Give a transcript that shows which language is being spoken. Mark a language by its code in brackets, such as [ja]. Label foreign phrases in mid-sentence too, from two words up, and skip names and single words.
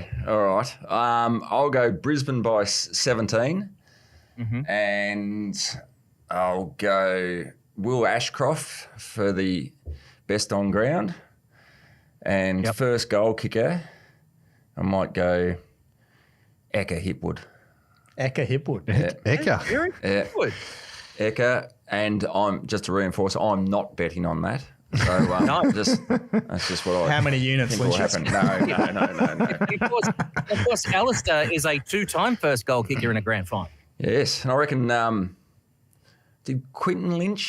[en] All right. I'll go Brisbane by 17. Mm-hmm. And I'll go Will Ashcroft for the best on ground. And first goal kicker, I might go Eka Hipwood. Eka Hipwood. Eka. Yeah. Eka, and I'm just to reinforce, I'm not betting on that. So that's just what I. How many units think will happen? No. Of course, Alastair is a 2-time first goal kicker in a grand final. Yes, and I reckon did Quinton Lynch?